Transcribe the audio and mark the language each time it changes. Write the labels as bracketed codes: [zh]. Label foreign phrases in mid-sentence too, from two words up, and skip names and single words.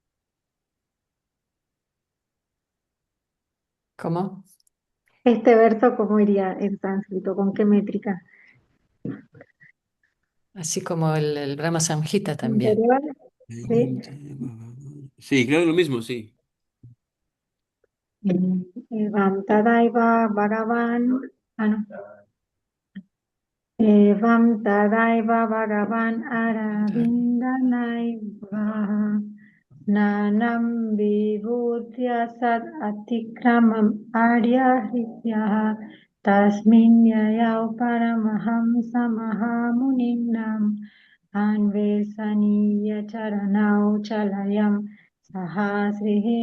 [es] ¿Cómo? Este verso, ¿cómo iría en sánscrito? ¿Con qué métrica? Así como el Brahma Samhita también. ¿Interior? ¿Sí? Sí, creo lo mismo, sí. [sa] एवम् तदैव भगवान्. Ah, no. एवम् तदैव भगवान् अरविन्दनैव ननम् विभुत्य सद् अतिक्रमम् आर्यहित्य तस्मिन् ययौ परमहंस महामुनिनाम् अन्वेषणीय चरणौ चलयम् सहस्रिहि.